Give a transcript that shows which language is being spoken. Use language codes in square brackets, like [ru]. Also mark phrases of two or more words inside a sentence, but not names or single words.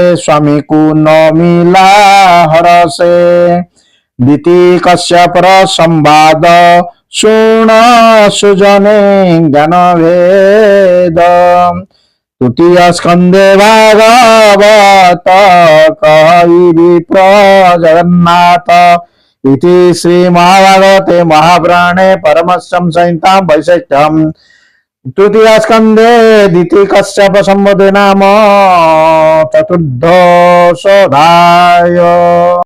[or] ସ୍ୱାମୀକୁ ନ ମିଲା ହରସେ ଦିତି କଶ୍ୟପର ସମ୍ବାଦ ଶୁଣ ସୁଜନେ ଜ୍ଞାନ ଭେଦ ତୃତୀୟ ସ୍କନ୍ଧେ ଭାଗବତ କହିବି ଜଗନ୍ନାଥ [sa] इति श्री महाभागवते महापुराणे परमहंस्यां संहितां वैशिष्ट्यं तृतीय स्कन्धे दिति कश्यप संवादे नाम चतुर्दशोऽध्यायः।